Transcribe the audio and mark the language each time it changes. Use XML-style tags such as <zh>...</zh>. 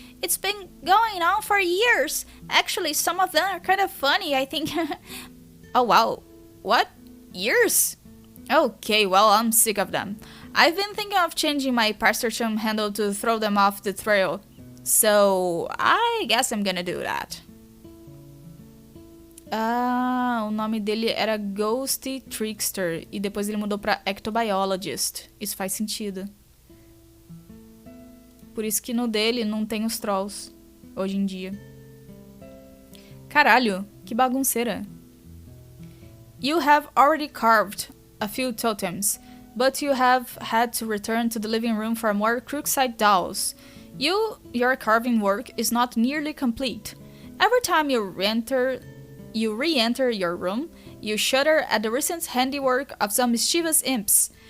<en>It's been going on for years. Actually, some of them are kind of funny, I think. Oh wow, what? Years? Okay, well, I'm sick of them. I've been thinking of changing my parserchum handle to throw them off the trail. So, I guess I'm gonna do that.</en> <pt>Ah, o nome dele era Ghosty Trickster e depois ele mudou pra Ectobiologist. Isso faz sentido. Por isso que no dele não tem os trolls, hoje em dia. Caralho, que bagunceira.</pt> <en>You have already carved a few totems, but you have had to return to the living room for more crookside dolls. Your carving work is not nearly complete. Every time you re-enter your room, you shudder at the recent handiwork of some mischievous imps.</en>